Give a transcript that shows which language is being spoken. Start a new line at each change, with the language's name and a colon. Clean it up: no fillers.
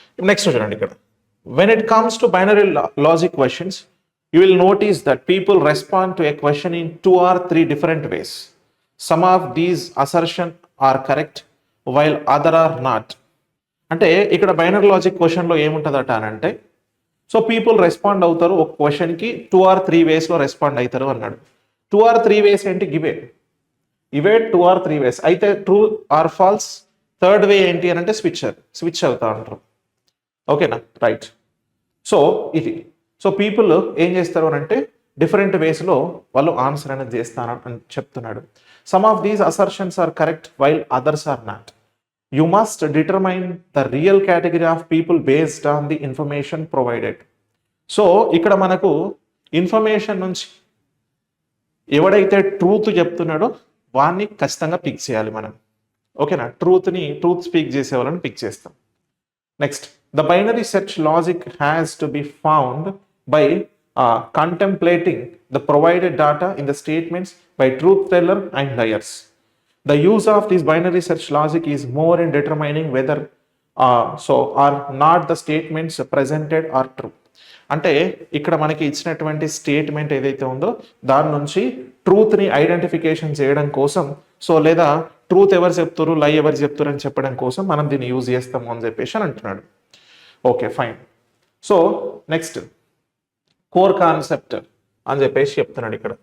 Telugu: Next చూడండి ఇక్కడ,
English: When it comes to binary logic questions you will notice that people respond to a question in 2 or 3 different ways. Some of these assertions are correct while other are not.
Telugu: అంటే ఇక్కడ binary logic క్వశ్చన్లో ఏముంటుందట అని అంటే, so people respond అవుతారు ఒక క్వశ్చన్కి 2 or 3 వేస్లో respond అవుతారు అన్నాడు. 2 or 3 వేస్ ఏంటి, ఇవే 2 or 3 వేస్ అయితే ట్రూ ఆర్ ఫాల్స్. థర్డ్ వే ఏంటి అని అంటే స్విచ్ అవుతా అంటారు. ఓకేనా, రైట్. సో ఇది, సో పీపుల్ ఏం చేస్తారు అని అంటే డిఫరెంట్ వేస్లో వాళ్ళు ఆన్సర్ అనేది చేస్తారు అని చెప్తున్నాడు.
English: Some of these assertions are correct while others are not. You must determine the real category of people based on the information provided.
Telugu: So ఇక్కడ మనకు ఇన్ఫర్మేషన్ నుంచి ఎవడైతే ట్రూత్ చెప్తున్నాడో వాడిని ఖచ్చితంగా పిక్ చేయాలి మనం. ఓకేనా, ట్రూత్ స్పీక్ చేసే వాళ్ళని పిక్ చేస్తాం.
English: Next, the binary search logic has to be found by contemplating the provided data in the statements by truth teller and liars. The use of this binary search logic is more in determining whether are not the statements presented are true.
Telugu: అంటే ఇక్కడ మనకి ఇచ్చినటువంటి statement ఏదైతే ఉందో దాని నుంచి ట్రూత్ని identification చేయడం కోసం, సో లేదా ట్రూత్ ఎవరు చెప్తారు, లై ఎవరు చెప్తారు అని చెప్పడం కోసం మనం దీన్ని యూజ్ చేస్తాము అని చెప్పేసి అని అంటున్నాడు. Okay, fine. So next core concept అని చెప్పేసి చెప్తున్నాడు ఇక్కడ.